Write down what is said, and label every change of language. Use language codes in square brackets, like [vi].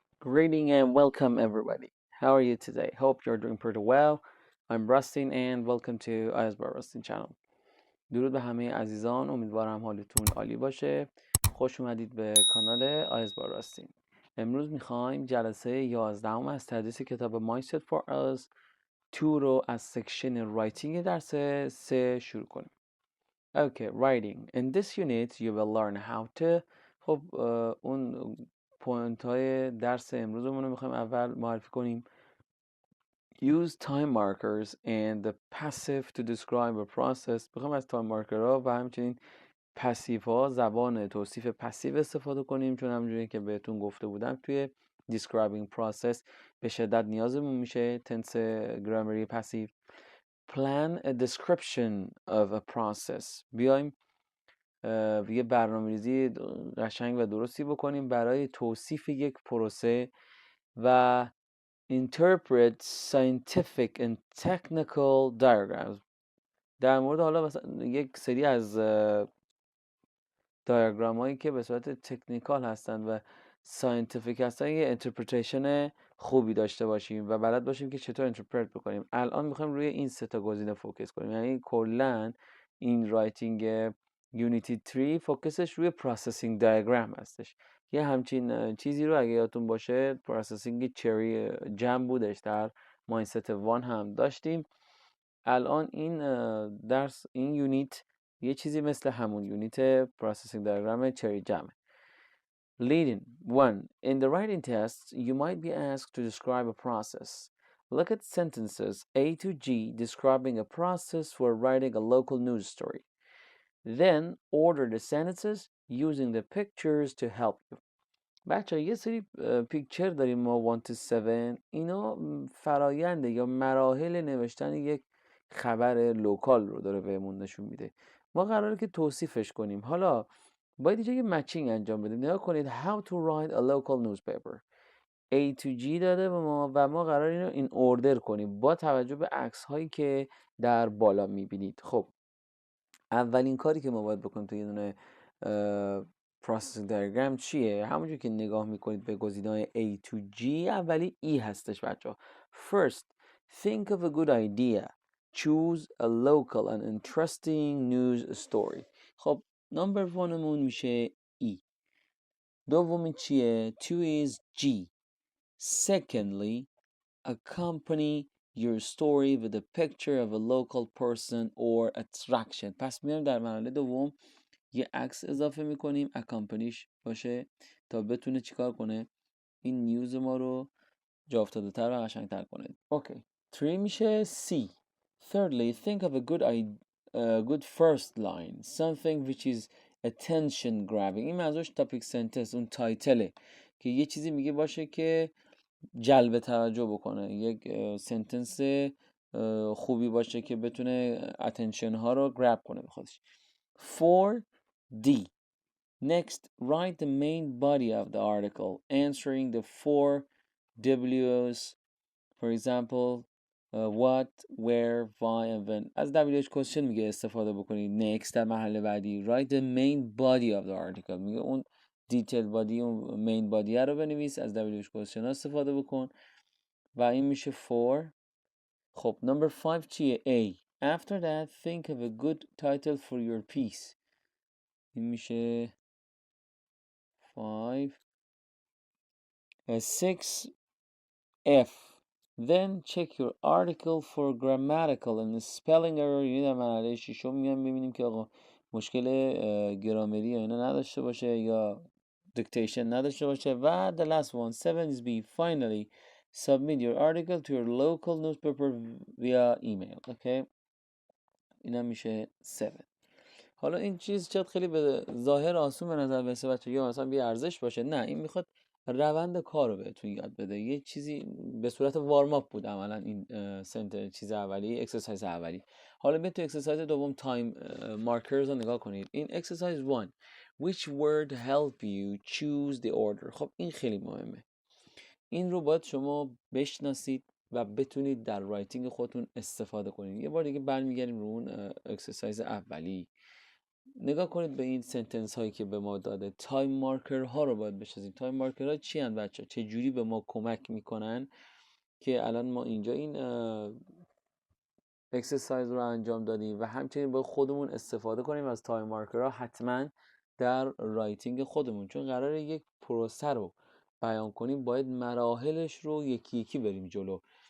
[en] Greeting and welcome everybody. How are you today? Hope you're doing pretty well. I'm Rustin and welcome to IELTS by Rustin channel. [fa] درود به همه عزیزان. امیدوارم حالتون عالی باشه. خوش اومدید به کانال IELTS by Rustin. امروز میخوایم جلسه 11 از تدریس کتاب Mindset for IELTS 2 رو از سکشن رایتینگ درس 3 شروع کنیم. [en] Okay, writing. In this unit you will learn how to. [fa] خب اون پوینت های درس امروزمون رو میخوایم اول معرفی کنیم. [en] Use time markers and the passive to describe a process. [fa] میخوایم از تایم مارکرها و همچنین پسیو ها زبان توصیف پسیو استفاده کنیم، چون همونجوری که بهتون گفته بودم توی describing process به شدت نیازمون میشه تنس گرامری پسیو. [en] Plan a description of a process. [fa] بیایم یه برنامه‌ریزی قشنگ و درستی بکنیم برای توصیف یک پروسه و [en] interpret scientific and technical diagrams. [fa] در مورد حالا مثلا یک سری از دیاگرام هایی که به صورت تکنیکال هستند و ساینتیفیک هستن یه انترپریتیشن خوبی داشته باشیم و بلد باشیم که چطور انترپرت بکنیم. الان میخوایم روی این سه تا گزینه فوکس کنیم، یعنی کلا این رایتینگ یونیتی 3 فوکسش روی پروسسینگ دیاگرام هستش. یه همچین چیزی رو اگه یادتون باشه پروسسینگ چری جم بودش در مایندست 1 هم داشتیم. الان این درس این یونیت یه چیزی مثل همون یونیت پروسسینگ دیاگرام چری جمه. [en] Leading 1. In the writing test, you might be asked to describe a process. Look at sentences A to G describing a process for writing a local news story. Then order the sentences using the pictures to help you. [fa] بچه یه سری پیکچر داریم ما 1 to 7. اینا فراینده یا مراحل نوشتن یک خبر لوکال رو داره بهمون نشون میده. ما قراره که توصیفش کنیم. حالا باید یه مچینگ انجام بدیم. نگاه کنید [en] how to write a local newspaper. [fa] A to G داده به ما و ما قرار اینو این اوردر کنیم با توجه به عکس هایی که در بالا میبینید. خب اولین کاری که ما باید بکنیم توی یه دونه پروسسینگ دیاگرام چیه؟ همونجور که نگاه میکنید به گزینه‌های A to G اولی E هستش بچه. [en] First, think of a good idea. Choose a local and interesting news story. [fa] خب نمبر 1 مون میشه E. دومی چیه؟ [en] 2 is G. Secondly, accompany your story with a picture of a local person or attraction. [fa] پس میایم در مرحله دوم یه عکس اضافه میکنیم accompanyش باشه تا بتونه چیکار کنه این نیوز ما رو جا افتاده تر و قشنگتر کنه. اوکی 3 میشه C. [en] Thirdly, think of a good first line, something which is attention grabbing. [fa] این منظورش تاپیک سنتنس، اون تایتله که یه چیزی میگه باشه که جلب توجه بکنه، یک سنتنس خوبی باشه که بتونه اتنشن ها رو گراب کنه به خودش. [en] 4D. Next, write the main body of the article, answering the 4 W's. For example, what, where, why, and when. [fa] از WH question میگه استفاده بکنید. [en] Next [fa] در مرحله بعدی [en] write the main body of the article. [fa] میگه اون دیتیل بادی، اون مین بادی رو بنویس، از WH question ها استفاده بکن و این میشه 4. خب number 5 چیه؟ A. [en] After that, think of a good title for your piece. [fa] این میشه 5. 6 F. [en] Then check your article for grammatical and spelling error. [fa] یعنی در مرحله ششم میایم ببینیم که آقا مشکل گرامری یا اینا نداشته باشه یا دیکتیشن نداشته باشه. [en] و the last one 7 is B. Finally, submit your article to your local newspaper via email. [fa] Okay. اینا میشه 7. حالا این چیز شاید خیلی به ظاهر آسون به نظر برسه بچه، یا مثلا بی ارزش باشه. نه، این میخواد روند کار رو بهتون یاد بده. یه چیزی به صورت وارم اپ بود عملا این چیز اولی، اکسرسایز اولی. حالا به تو اکسرسایز دوم تایم مارکرز رو نگاه کنید. این اکسرسایز [en] 1 which word help you choose the order. [fa] خب این خیلی مهمه. این رو باید شما بشناسید و بتونید در رایتینگ خودتون استفاده کنید. یه بار دیگه برمیگردیم رو اون اکسرسایز اولی. نگاه کنید به این سنتنس هایی که به ما داده. تایم مارکر ها رو باید بشناسیم. تایم مارکر ها چی ان بچه؟ چه جوری به ما کمک میکنن که الان ما اینجا این اکسرسایز رو انجام دادیم و همچنین با خودمون استفاده کنیم از تایم مارکرها حتما در رایتینگ خودمون، چون قراره یک پروسه رو بیان کنیم، باید مراحلش رو یکی یکی بریم جلو.